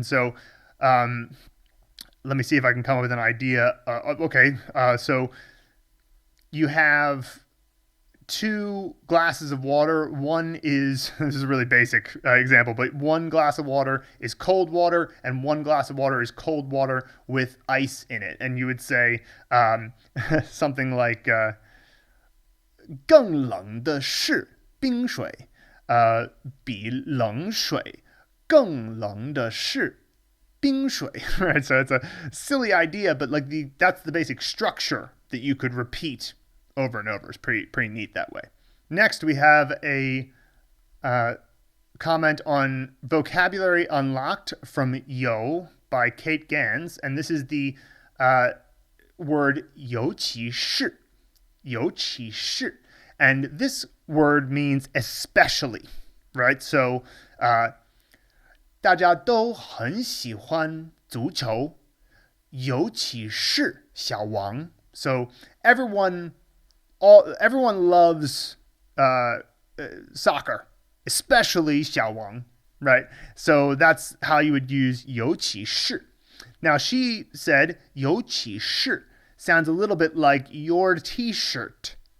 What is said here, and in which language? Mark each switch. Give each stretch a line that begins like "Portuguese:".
English: And so let me see if I can come up with an idea. So you have 2 glasses of water. One is, this is a really basic example, but 1 glass of water is cold water and 1 glass of water is cold water with ice in it. And you would say something like
Chinese: 更冷的是冰水, 比冷水更冷的是冰水.
English: Right? So it's a silly idea, but like that's the basic structure that you could repeat over and over. It's pretty neat that way. Next, we have a comment on Vocabulary Unlocked from Yo by Kate Gans, and this is the word 尤其是.
Chinese: 尤其是.
English: And this word means especially, right?
Chinese: So 大家都很喜欢足球, 尤其是小王.
English: So everyone loves soccer, especially 小王, right? So that's how you would use 尤其是. Now she said 尤其是 sounds a little bit like your t-shirt.